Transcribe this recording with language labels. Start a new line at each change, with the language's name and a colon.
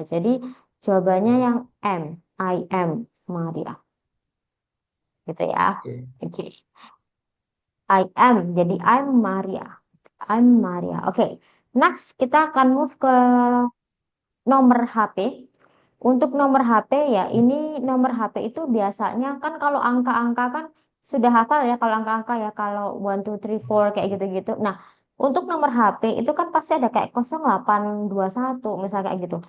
Indonesian: Jadi jawabannya yang M,
English: I am Maria,
Indonesian: gitu ya. Oke. Oke, I am, jadi
English: I'm Maria, I'm Maria.
Indonesian: Oke, next kita akan move ke nomor HP. Untuk nomor HP ya, ini nomor HP itu biasanya kan kalau angka-angka kan sudah hafal ya kalau angka-angka ya kalau 1, 2, 3, 4 kayak gitu-gitu. Nah, untuk nomor HP itu kan pasti ada kayak 0821 misalnya kayak gitu.